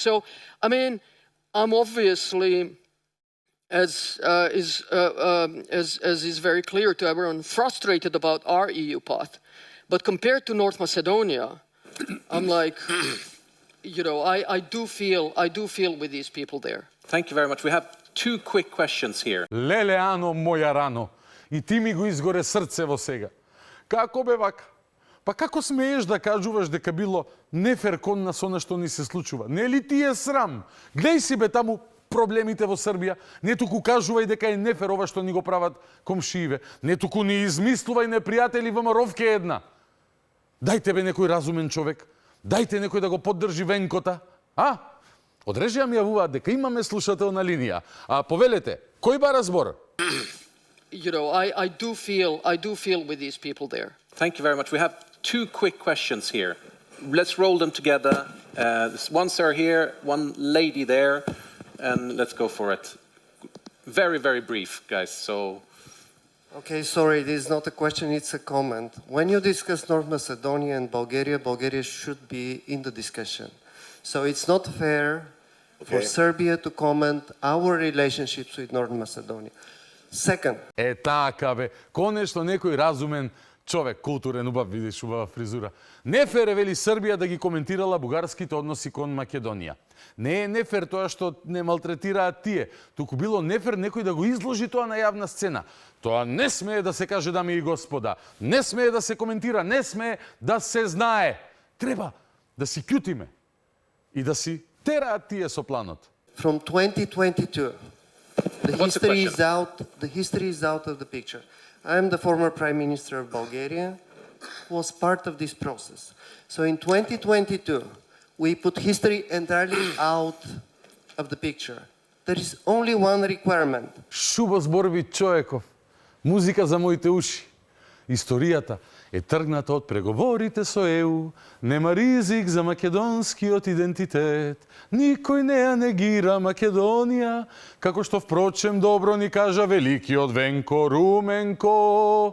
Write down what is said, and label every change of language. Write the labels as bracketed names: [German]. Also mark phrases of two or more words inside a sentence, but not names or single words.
[English] So, I mean, I'm obviously, as is very clear to everyone, frustrated about our EU path. But compared to North Macedonia, I'm like, I do feel with these people there. Thank you very much. We have 2 quick questions here. [Macedonian] Леле, Ано, моја рано. И ти ми го изгоре срцево сега. Како бе вака? Па како смееш да кажуваш дека било нефер кон нас она што ни се случува? Не ли ти е срам? Глеј си бе таму проблемите во Србија. Не туку кажувај дека е нефер ова што ни го прават комшииве. Не туку ни измислувај непријатели во Маровке една. Дајте бе некој разумен човек. Дајте некој да го поддржи Венкота. Одрежија ми јавуваат дека имаме слушател на линија. Повелете, кој бара збор? [English] I do feel with these people there. Thank you very much. We have 2 quick questions here. Let's roll them together. One sir here, one lady there, and let's go for it. Very, very brief, guys. So. Okay, sorry, this is not a question, it's a comment. When you discuss North Macedonia and Bulgaria, Bulgaria should be in the discussion. So it's not fair for Serbia to comment our relationships with North Macedonia. Second. [Macedonian] Така бе, конечно некој разумен човек, културен, убав, видиш, убава фризура. Не фер е, вели Србија, да ги коментирала бугарските односи кон Македонија. Не е нефер тоа што не малтретираат тие, туку било нефер некој да го изложи тоа на јавна сцена. Тоа не смее да се каже, дами и господа, не смее да се коментира, не смее да се знае. Треба да си кјутиме и да си тераат тие со планот. [English] From 2022, the history is out of the picture. I am the former Prime Minister of Bulgaria, who was part of this process. So in 2022, we put history entirely out of the picture. There is only one requirement. [Macedonian] Шубо зборби човеков, музика за моите уши. Историјата е тргната од преговорите со ЕУ, нема ризик за македонскиот идентитет. Никој не ја негира Македонија, како што впрочем добро ни кажа великиот Венко Руменко.